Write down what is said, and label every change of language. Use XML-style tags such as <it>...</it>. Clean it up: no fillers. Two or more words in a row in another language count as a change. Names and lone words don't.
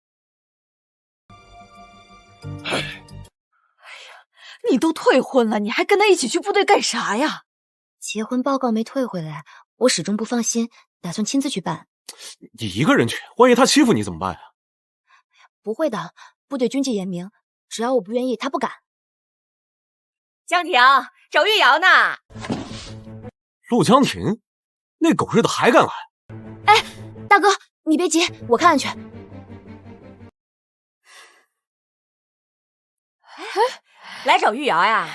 <zh>哎呀，你都退婚了，你還跟他一起去部隊幹啥呀？結婚報告沒退回來，我始終不放心，打算親自去辦。你一個人去，萬一他欺負你怎麼辦呀？不會的，部隊軍紀嚴明，只要我不願意，他不敢。江婷，找玉瑤呢。陸江婷，那狗日的還敢來！哎，大哥，你別急，我看看去。來找玉瑤呀？</zh>